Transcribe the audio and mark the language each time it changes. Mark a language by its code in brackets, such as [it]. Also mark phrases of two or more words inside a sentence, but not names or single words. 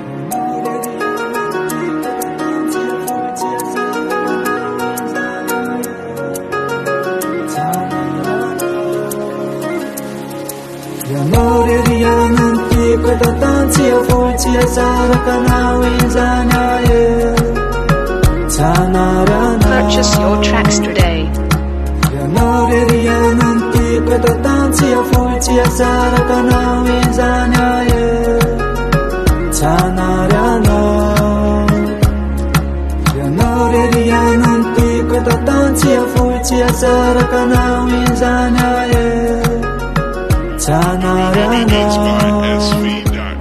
[mg] Ianao rery anampiako tatany tsy afoy tsy asaraka anao izany ahe. Tsanarana. [en] Purchase your tracks today. [mg] Ianao rery anampiako tatany tsy afoy tsy asaraka anao izany ahe. Tsanarana. Ianao rery anampiako tatany tsy afoy tsy asaraka anao izany ahe. [en] Beats by SV.